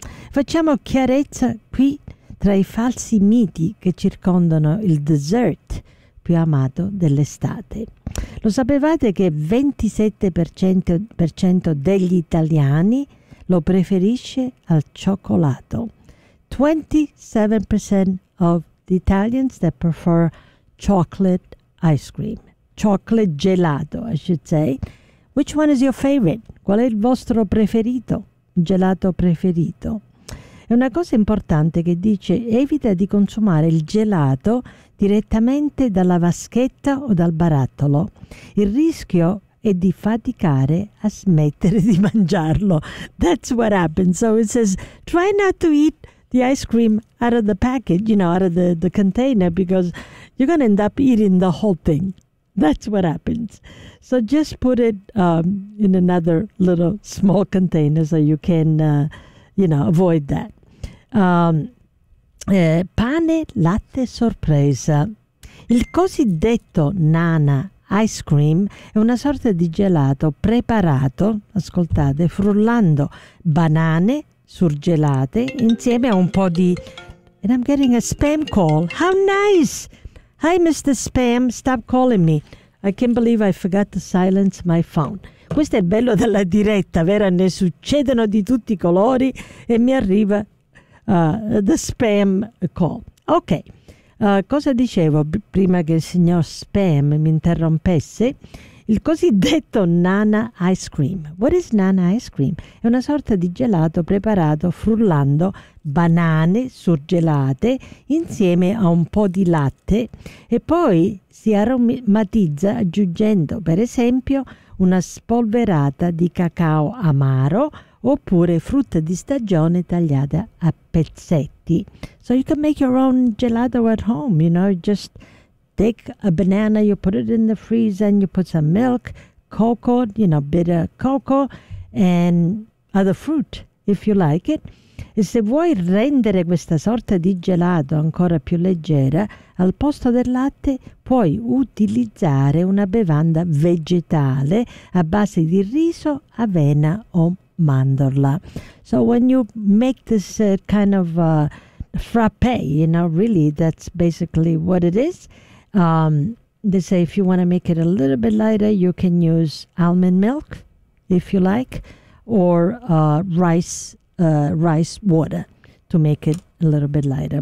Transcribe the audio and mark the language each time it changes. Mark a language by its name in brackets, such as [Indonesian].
[Italian] Facciamo chiarezza qui tra i falsi miti che circondano il dessert più amato dell'estate. Lo sapevate che il 27% degli italiani lo preferisce al cioccolato? [English] 27% of the Italians that prefer chocolate ice cream. Chocolate gelato, I should say. Which one is your favorite? [Italian] Qual è il vostro preferito? Gelato preferito. È una cosa importante che dice: evita di consumare il gelato direttamente dalla vaschetta o dal barattolo. Il rischio è di faticare a smettere di mangiarlo. [English] That's what happens. So it says, try not to eat the ice cream out of the package, you know, out of the container, because you're going to end up eating the whole thing. That's what happens. So just put it in another little small container so you can, you know, avoid that. [Italian] Pane latte sorpresa. Il cosiddetto Nana ice cream è una sorta di gelato preparato, ascoltate, frullando banane surgelate insieme a un po' di... [English] And I'm getting a spam call. How nice! Hi, Mr. Spam, stop calling me. I can't believe I forgot to silence my phone. [Italian] Questo è il bello della diretta, vero? Ne succedono di tutti i colori e mi arriva [English] the spam call. [Italian] Ok, cosa dicevo prima che il signor Spam mi interrompesse? Il cosiddetto [English] Nana ice cream. What is Nana ice cream? [Italian] È una sorta di gelato preparato frullando banane surgelate insieme a un po' di latte e poi si aromatizza aggiungendo, per esempio, una spolverata di cacao amaro oppure frutta di stagione tagliata a pezzetti. [English] So you can make your own gelato at home, you know, just take a banana, you put it in the freezer and you put some milk, cocoa, you know, bitter cocoa and other fruit if you like it. [Italian] E se vuoi rendere questa sorta di gelato ancora più leggera, al posto del latte puoi utilizzare una bevanda vegetale a base di riso, avena o mandorla. [English] So when you make this kind of frappe, you know, really that's basically what it is. They say if you want to make it a little bit lighter, you can use almond milk, if you like, or rice water to make it a little bit lighter.